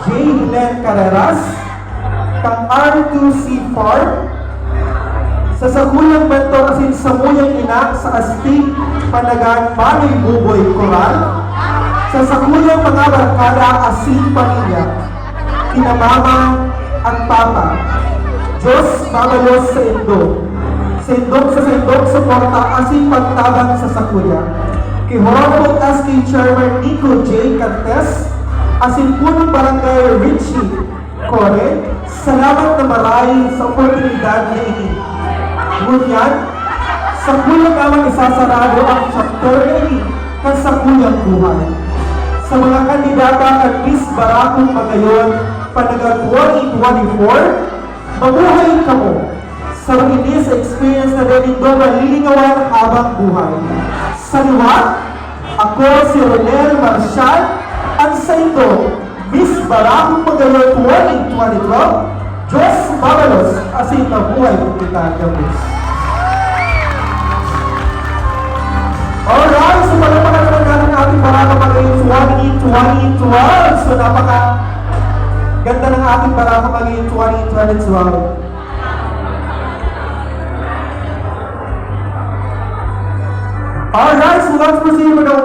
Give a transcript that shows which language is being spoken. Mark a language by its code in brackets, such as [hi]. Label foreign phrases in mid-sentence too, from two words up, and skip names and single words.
[bik] Len Carreras, kang R2C Farm, sa sakuyang mentor asin samuyang ina sa Astig Panagan Manoy Buboy Coral, sa sakuyang mga barkada asin pamilya, kina mama at papa, Diyos mabalos sa Indo, sa Indog suporta asin pagtabang sa sakuya, kay Honorable SK Chairman Nico J. Cantes, asin punong barangay Richie Core, salamat na marahil sa oportunidad na ini. Ngunyan, sa kulang naman isasarado ang chapter na ini ng sa kulang buhay. Sa mga kandidata at Miss Barakong Magayon Panagan 2024, mabuhay ka mo. Sa ini sa experience na rin ito malilingawan habang buhay. Sa liwa, ako si Ronel Marcial, at sa ito, Miss Barakong Magayon 2012, Diyos mabalos asin mabuhay kung kita gabos. [en] Alright, so [tl] palapakan naman natin ating Barakong Magayon 2012. So ganda ng ating Barakong Magayon 2012. [en] Alright, so let's proceed with the